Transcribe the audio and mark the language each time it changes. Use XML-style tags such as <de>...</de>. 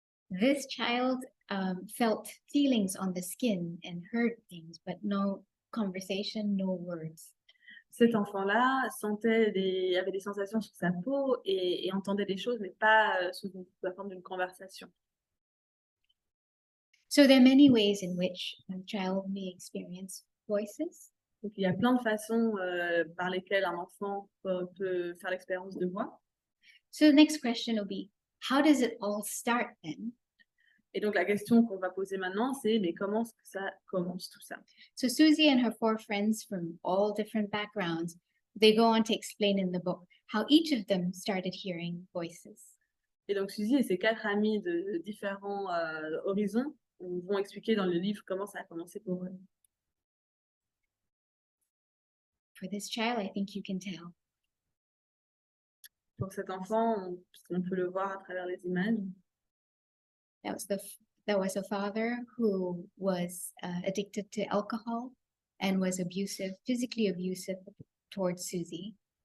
<en>This child felt feelings on the skin and heard things, but no conversation, no words.</en> <fr>Cet enfant-là avait des sensations sur sa peau et entendait des choses, mais pas sous la forme d'une conversation.</fr> <en>So there are many ways in which a child may experience voices.</en> <fr>Donc, il y a plein de façons par lesquelles un enfant peut faire l'expérience de voix.</fr> <en>So the next question will be, how does it all start then?</en> <fr>Et donc, la question qu'on va poser maintenant, c'est mais comment est-ce que ça commence tout ça?</fr> <en>So Susie and her 4 friends from all different backgrounds, they go on to explain in the book how each of them started hearing voices.</en> <fr>Et donc, Suzy et ses 4 amis de différents horizons vont expliquer dans le livre comment ça a commencé pour eux.</fr> <en>For this child, I think you can tell.</en> <fr>Pour cet enfant, on peut le voir à travers les images.</fr> <en>That was a father who was addicted to alcohol and was abusive, physically abusive towards Susie.</en>